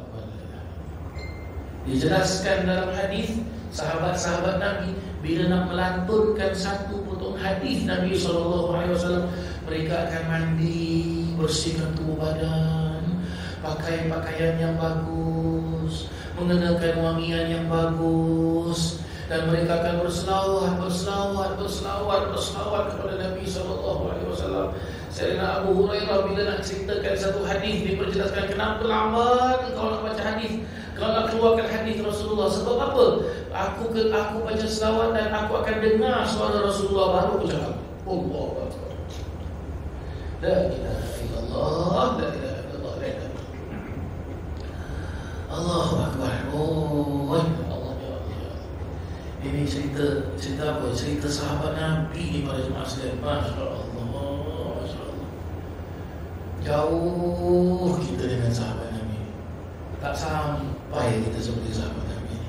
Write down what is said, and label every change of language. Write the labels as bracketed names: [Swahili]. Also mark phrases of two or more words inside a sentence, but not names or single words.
[Malay] Dijelaskan dalam hadis, sahabat-sahabat Nabi bila nak melanturkan satu potong hadis Nabi SAW, mereka akan mandi, bersihkan tubuh badan, pakai pakaian yang bagus, mengenakan wangian yang bagus, dan mereka akan berselawat kepada Nabi SAW. Sayyidina Abu Hurairah bila nak ceritakan satu hadis, diperjelaskan kenapa lambat engkau nak baca hadis, kalau nak keluarkan hadis Rasulullah. Sebab apa? Aku baca selawat dan aku akan dengar suara Rasulullah baru aku cakap. [Arabic] الله أكبر. لا إله إلا الله، لا إله إلا الله، لا إله إلا الله. الله أكبر. Oh, الله يا الله. [Malay] Ini cerita apa? Cerita sahabat Nabi ni pada jemaah sekalian. [Arabic] ما شاء الله. ما شاء الله. [Malay] Jauh kita dengan sahabat Nabi. Tak sampai kita seperti sahabat Nabi ni.